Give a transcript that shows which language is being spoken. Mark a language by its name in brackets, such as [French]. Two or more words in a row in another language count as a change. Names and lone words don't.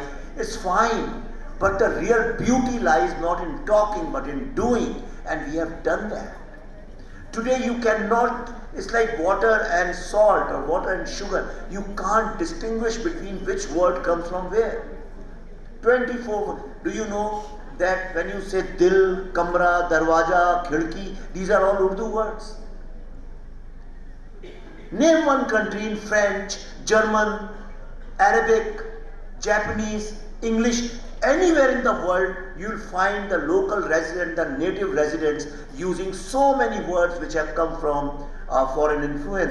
[English] It's fine, but the real beauty lies not in talking but in doing, and we have done that. Today you cannot, it's like water and salt or water and sugar. You can't distinguish between which word comes from where. 24, do you know that when you say dil, kamra, darwaja, khidki, these are all Urdu words. Name one country in French, German, Arabic, Japanese, English, anywhere in the world, you'll find the local resident, the native residents using so many words which have come from foreign influence.